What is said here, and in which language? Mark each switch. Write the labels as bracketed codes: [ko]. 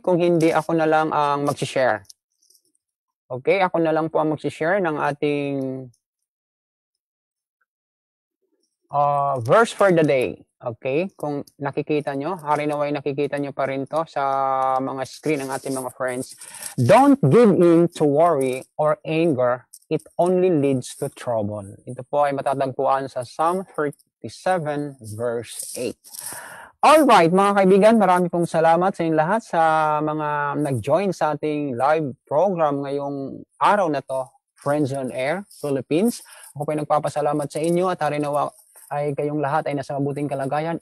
[tl] Kung hindi, ako na lang ang mag-share. Okay, ako na lang po ang mag-share ng ating verse for the day. Okay, kung nakikita nyo, harinaway nakikita nyo pa rin to sa mga screen ng ating mga friends. [en] Don't give in to worry or anger. It only leads to trouble. [tl] Ito po ay matatagpuan sa Psalm 37 verse 8. Alright, mga kaibigan, marami pong salamat sa inyong lahat sa mga nag-join sa ating live program ngayong araw na to, Friends on Air, Philippines. Ako po ay nagpapasalamat sa inyo at harinawa ay kayong lahat ay nasa mabuting kalagayan.